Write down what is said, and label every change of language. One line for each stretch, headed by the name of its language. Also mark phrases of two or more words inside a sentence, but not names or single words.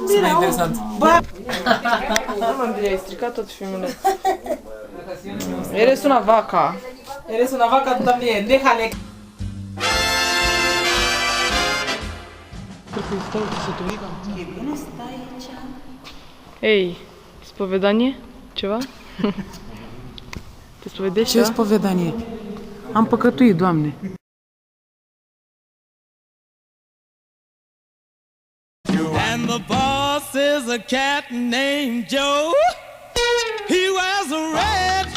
Romanian: e interesant. Nu mă bine, ai stricat tot filmul.
Spanish: Eres una vaca. Eres una vaca, tu también. Déjale.
Romanian: Ei, spovedanie? Ceva? Te spovedești Ce ceva? spovedanie? Am păcătuit, Doamne.
English: And the boss is a cat named Joe. He wears a red